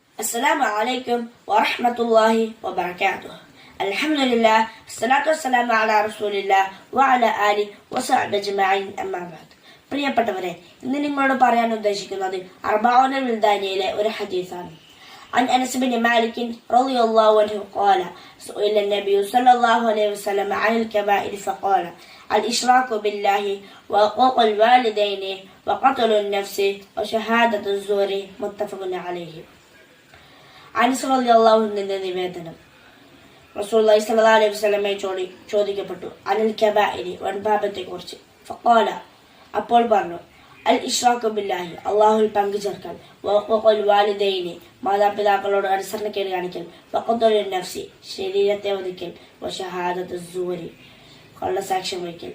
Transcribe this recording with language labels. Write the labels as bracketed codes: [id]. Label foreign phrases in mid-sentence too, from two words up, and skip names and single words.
[ar] السلام عليكم ورحمة الله وبركاته. الحمد لله الصلاة والسلام على رسول الله وعلى آله وصحبه أجمعين أما بعد. [ml] പ്രിയപ്പെട്ടവരെ, ഇന്ന് നിങ്ങളോട് പറയാൻ ഉദ്ദേശിക്കുന്നത് അർബഊനുൽ വിൽദാനിയിലെ ഒരു ഹദീസാണ്. [ar] عن أنس بن مالك رضي الله عنه قال سئل النبي صلى الله عليه وسلم عن الكبائر فقال الإشراك بالله وعقوق الوالدين وقتل النفس وشهادة الزور متفق عليه. [ml] അനസ് [ar] رضي الله عنه [ml] നിവേദനം, [ar] رسول الله صلى الله عليه وسلم [ml] ചോദിക്കപ്പെട്ടു [ar] عن الكبائر [ml] വൻപാപത്തെ കുറിച്ച്. ഫഖാല, അപ്പോൾ പറഞ്ഞു, [ar] الإشراك بالله [ml] അല്ലാഹുവിൽ പങ്കു ചേർക്കൽ, [ar] وعقوق الوالدين [ml] മാതാപിതാക്കളോട് അനുസരണക്കേട് കാണിക്കൽ, [ar] وقتل النفس [ml] ശരീരത്തെ വധിക്കൽ, [ar] وشهادة الزور [ml] കള്ളസാക്ഷ്യം വഹിക്കൽ.